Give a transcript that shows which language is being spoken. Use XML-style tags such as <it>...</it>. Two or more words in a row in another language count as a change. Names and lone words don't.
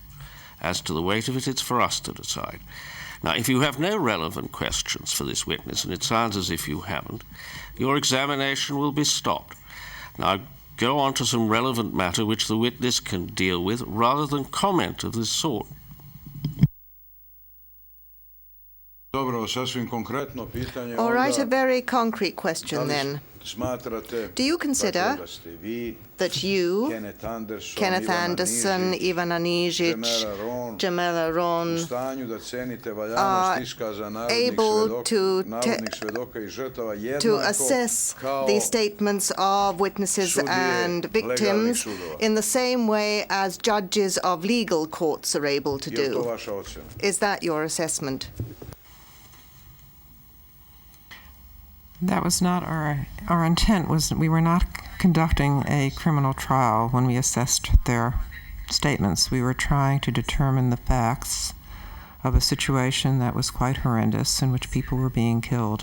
<en>As to the weight of it, it's for us to decide. Now, if you have no relevant questions for this witness, and it sounds as if you haven't, your examination will be stopped. Now, go on to some relevant matter which the witness can deal with rather than comment of this sort.</en> <sr>Dobro, sasvim konkretno pitanje.</sr> <en>All right, a</en> <sr>onda,</sr> <en>very concrete</en> <sr>da</sr> <en>question</en> <sr>li</sr> <en>then.</en> <sr>smatrate</sr> <en>Do you consider</en> <sr>dakle, da ste vi,</sr> <en>That you, Kenneth Anderson, Ivana Nižić, Jamela</en> <sr>u</sr> <en>Ron,</en> <sr>stanju da cenite valjanost iskaza narodnih</sr> <en>able</en> <sr>svedoka i žrtava</sr> <en>to</en> <sr>jednako</sr> <en>assess</en> <sr>kao</sr> <en>the statements of witnesses</en> <sr>sudije</sr> <en>and</en> <sr>legalnih</sr> <en>victims</en> <sr>sudova?</sr> <en>in the same way as judges of legal courts are able to</en> <sr>Je li to</sr> <en>do.</en> <sr>vaša ocjena?</sr> <en>Is that your assessment? That was not our intent. We were not conducting a criminal trial when we assessed their statements. We were trying to determine the facts of a situation that was quite horrendous in which people were being killed.</en>